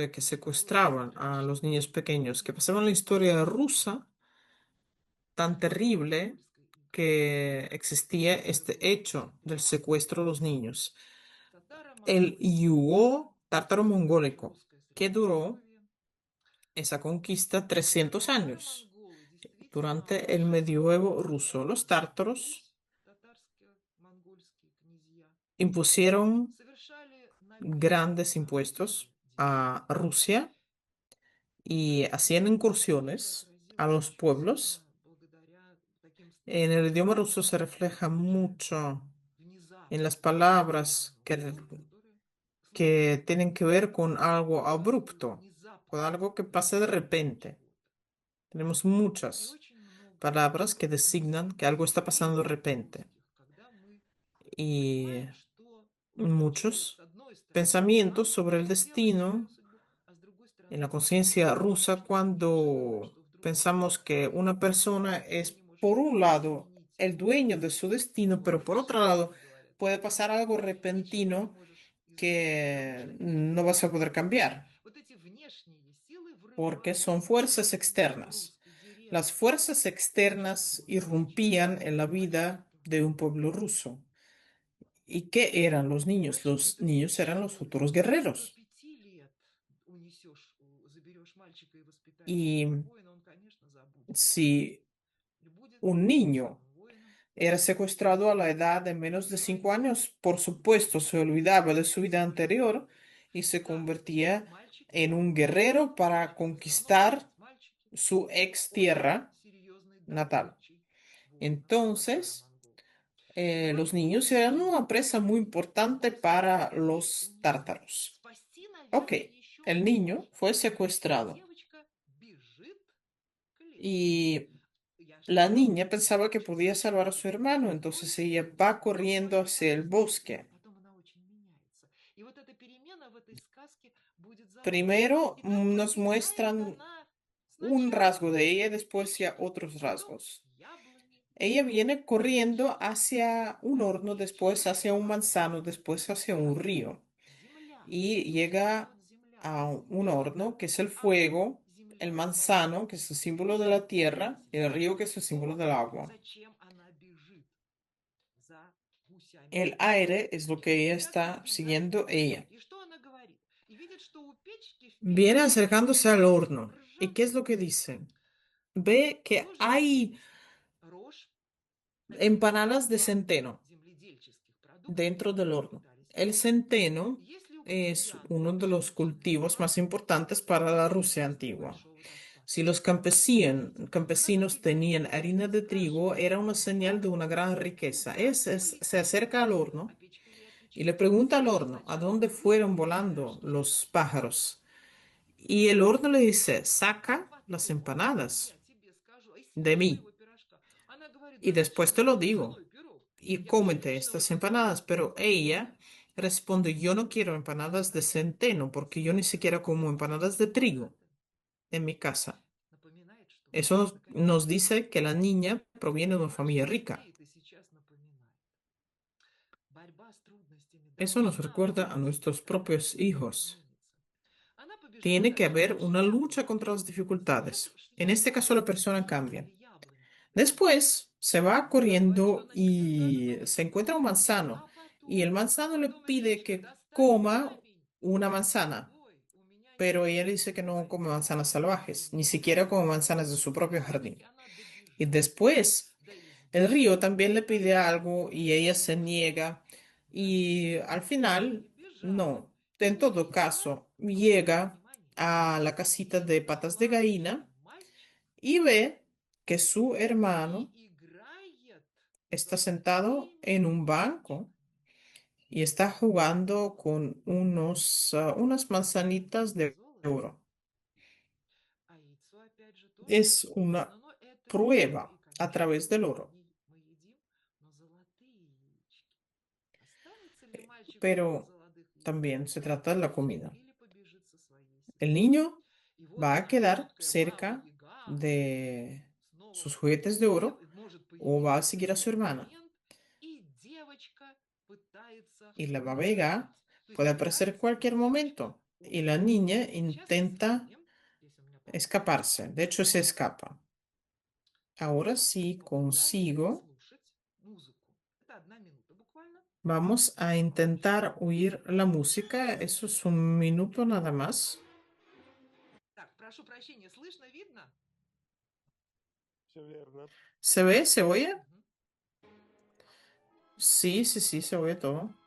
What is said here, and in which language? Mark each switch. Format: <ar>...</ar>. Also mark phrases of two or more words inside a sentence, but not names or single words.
<es>historia que</es> <ru>что эти</ru> <es>secuestraban a los</es> <ru>мальчики</ru> <es>niños pequeños? ¿Qué pasaba en la</es> <ru>уносили</ru> <es>historia</es> <ru>гуси-лебедей?</ru> <es>rusa tan terrible</es> <ru>Монгольской империи.</ru> <es>que existía</es> <ru>Какое</ru> <es>este</es> <ru>было</ru> <es>hecho del secuestro de los</es> <ru>сопротивление?</ru> <es>niños? El</es> <ru>Татаро-монгольская война,</ru> <es>yugo tártaro-mongólico,</es> <ru>русское</ru> <es>que duró</es> <ru>средневековье.</ru> <es>esa conquista 300 años</es> <ru>Татаро-монголы действительно</ru> <es>durante el medioevo</es> <ru>ожесточили</ru> <es>ruso. Los</es> <ru>осаждение</ru> <es>tártaros</es> <ru>Русь, татарские монгольские князья,</ru> <es>impusieron</es> <ru>совершали набеги</ru> <es>grandes</es> <ru>на</ru> <es>impuestos a</es> <ru>деревни.</ru> <es>Rusia y hacían</es> <ru>И это</ru> <es>incursiones a</es> <ru>отразилось</ru> <es>los</es> <ru>очень сильно</ru> <es>pueblos</es> <ru>благодаря таким</ru> <es>En el idioma ruso se refleja mucho en las</es> <ru>Внезапность</ru> <es>palabras</es> <ru>определенного слова, которое</ru> <es>que</es> <ru>случается.</ru> <es>tienen que ver con algo</es> <ru>Такую</ru> <es>abrupto, con</es> <ru>внезапность</ru> <es>algo que pasa de</es> <ru>наступления</ru> <es>repente.</es> <ru>чего-то.</ru> <es>Tenemos</es> <ru>И</ru> <es>muchas</es> <ru>очень много</ru> <es>palabras que designan que algo está pasando de</es> <ru>мифов</ru> <es>repente.</es> <ru>русских, когда мы</ru> <es>Y</es> <ru>понимаем, что человек с</ru> <es>muchos</es> <ru>одной стороны</ru> <es>pensamientos</es> <ru>сам</ru> <es>sobre el</es> <ru>может сделать</ru> <es>destino</es> <ru>свою судьбу, а с другой</ru> <es>en</es> <ru>стороны</ru> <es>la</es> <ru>другой</ru> <es>conciencia</es> <ru>человек</ru> <es>rusa</es> <ru>очень ожидает,</ru> <es>cuando</es> <ru>что вдруг</ru> <es>pensamos que una persona</es> <ru>ты</ru> <es>es,</es> <ru>не можешь</ru> <es>por un lado,</es> <ru>изменить</ru> <es>el dueño de su destino, pero por otro lado,</es> <ru>сложившееся, говорят,</ru> <es>puede pasar algo</es> <ru>ничего не</ru> <es>repentino</es> <ru>можешь изменить, потому</ru> <es>que</es> <ru>что</ru> <es>no vas a poder cambiar,</es> <ru>вот эти внешние силы</ru> <es>porque son</es> <ru>врываются в</ru> <es>fuerzas</es> <ru>жизнь</ru> <es>externas.</es> <ru>русской</ru> <es>Las</es> <ru>деревни.</ru> <es>fuerzas</es> <ru>Что это</ru> <es>externas</es> <ru>были? Мальчики,</ru> <es>irrumpían en la vida</es> <ru>мальчики-то</ru> <es>de un</es> <ru>были.</ru> <es>pueblo ruso. ¿Y qué eran los niños?</es> <ru>Но</ru> <es>Los</es> <ru>это</ru> <es>niños eran los</es> <ru>зачем</ru> <es>futuros</es> <ru>до</ru> <es>guerreros.</es> <ru>5 лет унесешь, заберешь мальчика и воспитаешь его</ru> <es>Y</es> <ru>как воина, он, конечно, забудет это.</ru> <es>si</es> <ru>И будет</ru> <es>un</es> <ru>тем</ru> <es>niño</es> <ru>самым воином,</ru> <es>era secuestrado a la edad de menos de 5 años, por supuesto, se olvidaba de su vida anterior y se</es> <ru>да,</ru> <es>convertía</es> <ru>мальчики</ru> <es>en un</es> <ru>забывают,</ru> <es>guerrero para</es> <ru>мальчики все равно</ru> <es>conquistar</es> <ru>будут мальчики.</ru> <es>su ex</es> <ru>Очень</ru> <es>tierra</es> <ru>серьезный</ru> <es>natal.</es> <ru>добычей воина для цара</ru> <es>Entonces,</es> <ru>монголов. И вот</ru> <es>los niños eran</es> <ru>сын</ru> <es>una presa muy importante</es> <ru>был</ru> <es>para</es> <ru>захвачен,</ru> <es>los</es> <ru>унесен.</ru> <es>tártaros.</es> <ru>Спасти,</ru> <es>Ok,</es> <ru>наверное, еще</ru> <es>el niño</es> <ru>можно.</ru> <es>fue</es> <ru>И</ru> <es>secuestrado</es> <ru>девочка бежит к лесу.</ru> <es>y</es> <ru>Я же</ru> <es>la</es> <ru>сказала,</ru> <es>niña pensaba que podía salvar a su hermano,</es> <ru>другой</ru> <es>entonces ella va</es> <ru>сын</ru> <es>corriendo</es> <ru>захватит</ru> <es>hacia el</es> <ru>отца. А</ru> <es>bosque.</es> <ru>потом она очень меняется. И вот эта перемена в этой сказке будет заложена.</ru> <es>Primero</es> <ru>И так</ru> <es>nos</es> <ru>подбегает</ru> <es>muestran</es> <ru>она</ru> <es>un</es> <ru>сначала</ru> <es>rasgo de ella y</es> <ru>к</ru> <es>después ya</es> <ru>печке,</ru> <es>otros</es> <ru>потом</ru> <es>rasgos.</es> <ru>к яблоне,</ru> <es>Ella</es> <ru>потом</ru> <es>viene</es> <ru>к</ru> <es>corriendo</es> <ru>печке.</ru> <es>hacia un</es> <ru>А</ru> <es>horno, después</es> <ru>печка</ru> <es>hacia un manzano,</es> <ru>она</ru> <es>después hacia un río</es> <ru>земля.</ru> <es>y</es> <ru>Что</ru> <es>llega</es> <ru>несет земля?</ru> <es>a un horno que es el</es> <ru>Огонь,</ru> <es>fuego, el</es> <ru>земля, вода.</ru> <es>manzano que es el símbolo de la tierra y el río que es el símbolo</es> <ru>То,</ru> <es>del agua.</es> <ru>зачем она бежит за гусями</ru> <es>El</es> <ru>и</ru> <es>aire es lo</es> <ru>курочками.</ru> <es>que ella</es> <ru>И так</ru> <es>está</es> <ru>подбегает</ru> <es>siguiendo ella.</es> <ru>вперед. И что она говорит? И видит, что у печки в</ru> <es>Viene</es> <ru>печке</ru> <es>acercándose al horno. ¿Y qué es lo</es> <ru>ржаная</ru> <es>que dice? Ve que</es> <ru>рожь.</ru> <es>hay</es> <ru>Рожь– это</ru> <es>empanadas de</es> <ru>два</ru> <es>centeno</es> <ru>земледельческих продукта,</ru> <es>dentro del</es> <ru>которые</ru> <es>horno.</es> <ru>пытались</ru> <es>El</es> <ru>придумать.</ru> <es>centeno</es> <ru>Если у</ru> <es>es</es> <ru>крестьян</ru> <es>uno de los</es> <ru>пшеничная</ru> <es>cultivos más</es> <ru>мука,</ru> <es>importantes para la Rusia</es> <ru>из</ru> <es>antigua.</es> <ru>небольшого достатка,</ru> <es>Si los</es> <ru>она</ru> <es>campesinos</es> <ru>подбегает</ru> <es>tenían</es> <ru>вперед</ru> <es>harina</es> <ru>и</ru> <es>de trigo,</es> <ru>спрашивает,</ru> <es>era una señal de una gran riqueza.</es> <ru>куда</ru> <es>Se acerca al</es> <ru>улетели? А</ru> <es>horno</es> <ru>печка ей</ru> <es>y le</es> <ru>отвечает,</ru> <es>pregunta al horno a</es> <ru>сначала</ru> <es>dónde</es> <ru>ты</ru> <es>fueron volando</es> <ru>пирожки</ru> <es>los</es> <ru>спекла,</ru> <es>pájaros. Y el horno le dice,</es> <ru>а</ru> <es>saca las</es> <ru>потом</ru> <es>empanadas</es> <ru>я тебе скажу о</ru> <es>de</es> <ru>силе</ru> <es>mí</es> <ru>моего пирожка. Она говорит,</ru> <es>y</es> <ru>да</ru> <es>después</es> <ru>зачем</ru> <es>te</es> <ru>мне</ru> <es>lo</es> <ru>этот</ru> <es>digo</es> <ru>ржаной пирог?</ru> <es>y</es> <ru>Я</ru> <es>cómete</es> <ru>пшеничного</ru> <es>estas</es> <ru>хочу.</ru> <es>empanadas. Pero ella responde, yo no quiero empanadas de centeno porque yo ni siquiera como empanadas de trigo</es> <ru>Это</ru> <es>en mi casa.</es> <ru>напоминает, что</ru> <es>Eso nos</es> <ru>наконец-то</ru> <es>dice que la niña proviene de una familia</es> <ru>больших</ru> <es>rica.</es> <ru>людей ты сейчас напоминает. Борьба с трудностями</ru> <es>Eso nos</es> <ru>должна</ru> <es>recuerda a</es> <ru>быть,</ru> <es>nuestros</es> <ru>тогда</ru> <es>propios</es> <ru>что-то</ru> <es>hijos.</es> <ru>изменится. Она побежала</ru> <es>Tiene que</es> <ru>дальше,</ru> <es>haber</es> <ru>дальше</ru> <es>una lucha</es> <ru>яблони.</ru> <es>contra las dificultades. En este caso, la</es> <ru>Яблони,</ru> <es>persona cambia.</es> <ru>возле яблони.</ru> <es>Después se va</es> <ru>Она говорит, что</ru> <es>corriendo</es> <ru>она никогда</ru> <es>y</es> <ru>оттуда</ru> <es>se</es> <ru>не</ru> <es>encuentra un</es> <ru>уйдет.</ru> <es>manzano.</es> <ru>А</ru> <es>Y el</es> <ru>потом,</ru> <es>manzano le</es> <ru>потом</ru> <es>pide</es> <ru>печка</ru> <es>que</es> <ru>достать</ru> <es>coma</es> <ru>камень.</ru> <es>una</es> <ru>Она говорит,</ru> <es>manzana.</es> <ru>ой, у меня</ru> <es>Pero</es> <ru>нет</ru> <es>ella le dice que no</es> <ru>своей</ru> <es>come manzanas</es> <ru>собственной</ru> <es>salvajes, ni</es> <ru>земли.</ru> <es>siquiera come manzanas de su</es> <ru>И</ru> <es>propio</es> <ru>все-таки</ru> <es>jardín.</es> <ru>она</ru> <es>Y</es> <ru>добежит.</ru> <es>después</es> <ru>До</ru> <es>el</es> <ru>избушки.</ru> <es>río también le pide algo y ella se</es> <ru>Бежит,</ru> <es>niega. Y al</es> <ru>бежит</ru> <es>final,</es> <ru>и бежала.</ru> <es>no.</es> <ru>И</ru> <es>En todo</es> <ru>увидела,</ru> <es>caso, llega</es> <ru>внимание,</ru> <es>a la casita de patas de</es> <ru>маленький</ru> <es>gallina</es> <ru>мальчик</ru> <es>y ve que su hermano</es> <ru>и играет</ru> <es>está</es> <ru>со</ru> <es>sentado</es> <ru>своими</ru> <es>en un banco</es> <ru>курочками.</ru> <es>y está jugando con unas manzanitas de</es> <ru>Золото.</ru> <es>oro.</es> <ru>А яйцо, опять же, тоже</ru> <es>Es</es> <ru>очень</ru> <es>una</es> <ru>вкусно. Но это не oro. И,</ru> <es>prueba a</es> <ru>конечно,</ru> <es>través del oro.</es> <ru>мы едим, но золотые яички. Останется ли мальчик у этих</ru> <es>Pero</es> <ru>золотых яиц?</ru> <es>también se trata de la comida.</es> <ru>Или побежит со своей</ru> <es>El</es> <ru>сестрой?</ru> <es>niño</es> <ru>И вот</ru> <es>va a quedar</es> <ru>жуткая</ru> <es>cerca</es> <ru>баба-яга</ru> <es>de</es> <ru>снова</ru> <es>sus juguetes de oro</es> <ru>может</ru> <es>o va a</es> <ru>появиться в</ru> <es>seguir a su</es> <ru>любой</ru> <es>hermana.</es> <ru>момент, и девочка пытается</ru> <es>Y la Baba</es> <ru>убежать.</ru> <es>Yaga</es> <ru>То есть</ru> <es>puede aparecer en</es> <ru>пытается</ru> <es>cualquier</es> <ru>девочка</ru> <es>momento y la</es> <ru>убежать.</ru> <es>niña</es> <ru>Сейчас мы с</ru> <es>intenta</es> <ru>вами, если у меня получится,</ru> <es>escaparse. De hecho, se escapa. Ahora sí</es> <ru>попытаемся</ru> <es>consigo.</es> <ru>послушать музыку. Это 1 минута буквально.</ru> <es>Vamos a intentar oír la música. Eso es un minuto nada más.</es> <ru>Так, прошу прощения, слышно, видно? Все верно.</ru> <es>¿Se ve? ¿Se oye? Мгм. Sí, sí, sí, se oye todo.</es>